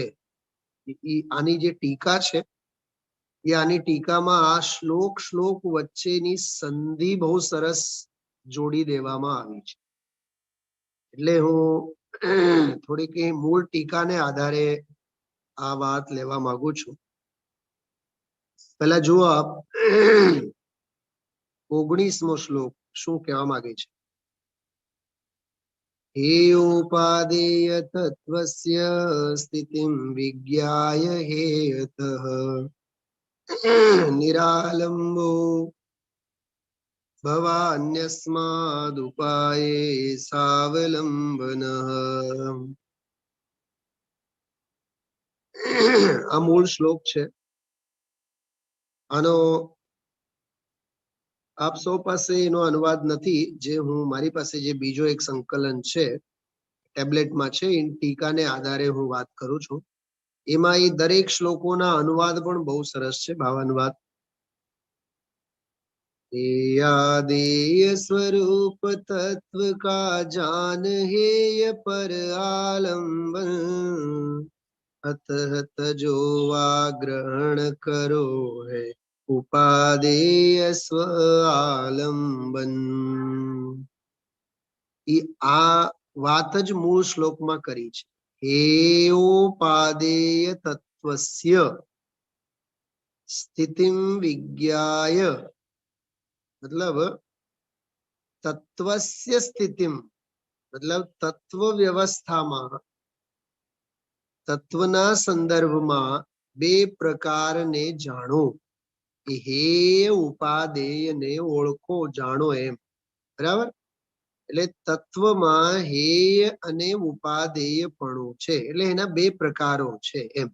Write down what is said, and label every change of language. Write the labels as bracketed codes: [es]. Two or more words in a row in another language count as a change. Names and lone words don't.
[gu] આની જે ટીકા છે એ આની ટીકામાં આ શ્લોક વચ્ચેની સંધિ બહુ સરસ જોડી દેવામાં આવી છે. એટલે હું થોડીક મૂળ ટીકાને આધારે આ વાત લેવા માંગુ છું. પહેલા જુઓ આપ 19મો શ્લોક શું કહેવા માંગે છે. [sa] हेयोपादेय तत्त्वस्य स्थितिं विज्ञाय हेयतः निरालम्बो भवान्यस्मादुपाये सावलम्बनः. [gu] આ મૂળ શ્લોક છે. આનો આપ સૌ પાસે એનો અનુવાદ નથી. જે હું મારી પાસે જે બીજો એક સંકલન છે ટેબ્લેટમાં છે એ ટીકાને આધારે હું વાત કરું છું. એમાં એ દરેક શ્લોકોના અનુવાદ પણ બહુ સરસ છે, ભાવાનુવાદ. [hi] हेयादेय स्वरूप तत्व का जान हेय पर आलम्बन अतः तजो वा ग्रहण करो है उपादेय स्व आलंबन. [gu] આ વાત જ મૂળ શ્લોકમાં કરી છે. [sa] हेयोपादेय तत्त्वस्य स्थितिं विज्ञाय [gu] मतलब [sa] तत्वस्य स्थितिम [gu] મતલબ તત્વ વ્યવસ્થામાં તત્વના સંદર્ભમાં બે પ્રકારને જાણો. હે ઉપાદેયને ઓળખો, જાણો એમ. બરાબર? એટલે તત્વમાં હેય અને ઉપાદેયપણું છે એટલે એના બે પ્રકારો છે એમ.